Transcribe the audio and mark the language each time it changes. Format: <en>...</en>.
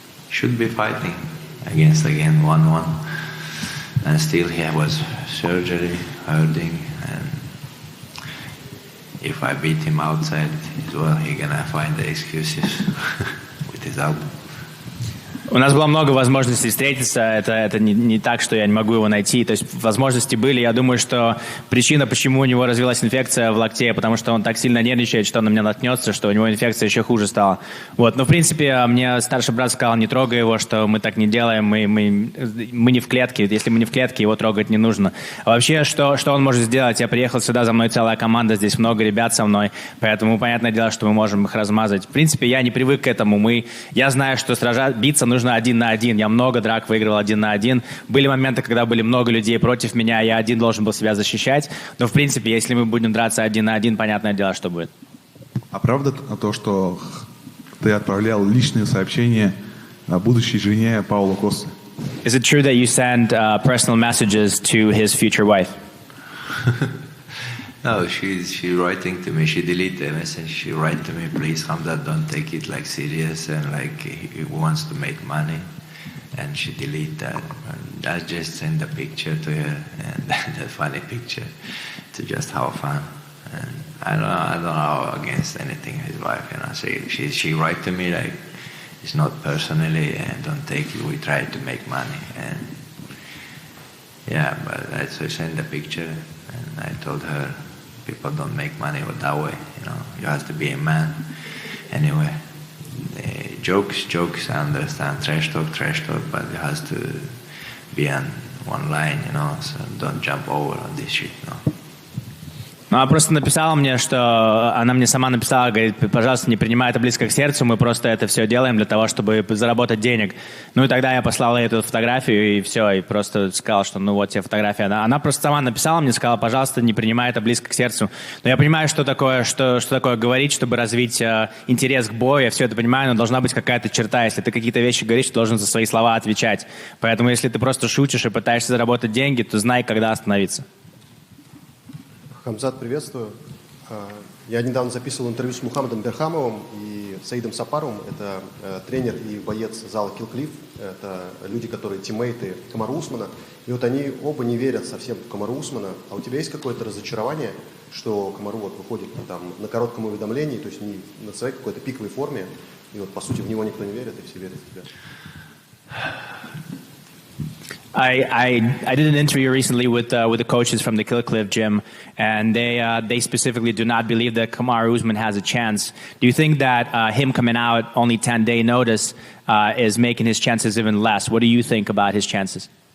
<en>Should be fighting against again 1-1, and still he was surgery, hurting, and if I beat him outside as well, he gonna find the excuses with his elbow.</en> <ru>У нас было много возможностей встретиться, это не так, что я не могу его найти, то есть возможности были. Я думаю, что причина, почему у него развилась инфекция в локте, потому что он так сильно нервничает, что он на меня наткнется, что у него инфекция еще хуже стала. Вот. Но в принципе мне старший брат сказал, не трогай его, что мы так не делаем, мы не в клетке, если мы не в клетке, его трогать не нужно. А вообще, что он может сделать? Я приехал сюда, за мной целая команда, здесь много ребят со мной, поэтому понятное дело, что мы можем их размазать. В принципе, я не привык к этому, я знаю, что биться нужно 1 на 1. Я много драк выигрывал 1 на 1. Были моменты, когда были много людей против меня, я один должен был себя защищать. Но, в принципе, если мы будем драться 1 на 1, понятное дело, что будет. А правда то, что ты отправлял личные сообщения будущей жене Паула Косты?</ru> <en>Is it true that you send personal messages to his future wife? No, she's writing to me. She deleted the message. She write to me, please, Khamzat, don't take it like serious, and like he wants to make money. And she delete that. And I just send a picture to her, and that funny picture, to just have fun. And I don't know against anything his wife. She write to me like it's not personally, and don't take it. We try to make money, and yeah, but I send a picture, and I told her. People don't make money that way, You have to be a man. Anyway, jokes, I understand. Trash talk, but it has to be on one line, So don't jump over on this shit,</en> <ru>Ну, она просто написала мне, что она мне сама написала, говорит, пожалуйста, не принимай это близко к сердцу, мы просто это все делаем для того, чтобы заработать денег. Ну и тогда я послал ей эту фотографию и все, и просто сказал, что ну вот тебе фотография. Она просто сама написала мне, сказала, пожалуйста, не принимай это близко к сердцу. Но я понимаю, что такое говорить, чтобы развить интерес к бою, я все это понимаю, но должна быть какая-то черта. Если ты какие-то вещи говоришь, ты должен за свои слова отвечать. Поэтому если ты просто шутишь и пытаешься заработать деньги, то знай, когда остановиться. Хамзат, приветствую. Я недавно записывал интервью с Мухаммадом Берхамовым и Саидом Сапаровым. Это тренер и боец зала Kill Cliff. Это люди, которые тиммейты Камару Усмана. И вот они оба не верят совсем в Камару Усмана. А у тебя есть какое-то разочарование, что Камару вот выходит там на коротком уведомлении, то есть не на своей какой-то пиковой форме, и вот по сути в него никто не верит, и все верят в тебя?</ru> <en>I did an interview recently with the coaches from the Kill Cliff gym, and they specifically do not believe that Kamaru Usman has a chance. Do you think that him coming out only 10-day notice is making his chances even less? What do you think about his chances?</en>